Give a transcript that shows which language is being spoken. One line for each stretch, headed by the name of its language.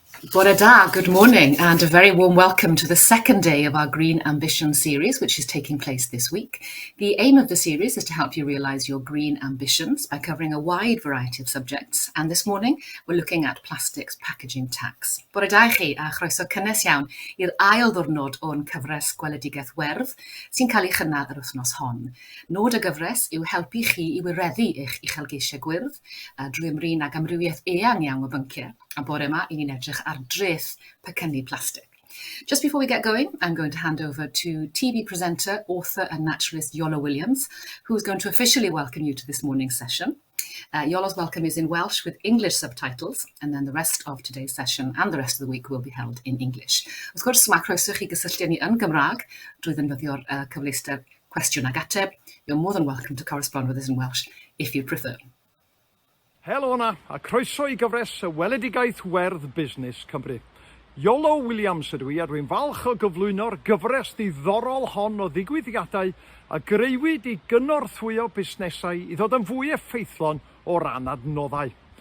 Welsh: Bore da,
English: good morning, and a very warm welcome to the second day of our Green Ambition series, which is taking place this week. The aim of the series is to help you realise your green ambitions by covering a wide variety of subjects, and this morning we're looking at plastics packaging tax.
Welsh: Bore da chi, a chroeso cynnes iawn i'r ail ddiwrnod o'n cyfres gweledigaeth werdd sy'n cael ei chynnal yr wythnos hon. Nod y gyfres yw helpu chi i wireddu eich uchelgeisiau gwyrdd drwy ymryn ag amrywiaeth eang iawn o bynciau. A bore yma, i ni'n edrych ar dreth pecynnu plastig.
English: Just before we get going, I'm going to hand over to TV presenter, author and naturalist Iolo Williams, who's going to officially welcome you to this morning's session. Iolo's welcome is in Welsh with English subtitles, and then the rest of today's session and the rest of the week will be held in English.
Welsh: Wrth gwrs, mae croeso chi gysylltu ni yn Gymraeg drwy ddefnyddio'r cyfleuster cwestiwn ag ateb.
English: You're more than welcome to correspond with us in Welsh if you prefer.
Welsh: Helo na, a croeso i gyfres y weledigaeth werdd busnes Cymru. Iolo Williams ydw i, a dwi'n falch o gyflwyno'r gyfres ddiddorol hon o ddigwyddiadau a greuwyd i gynorthwyo busnesau i ddod yn fwy effeithlon o ran adnoddau.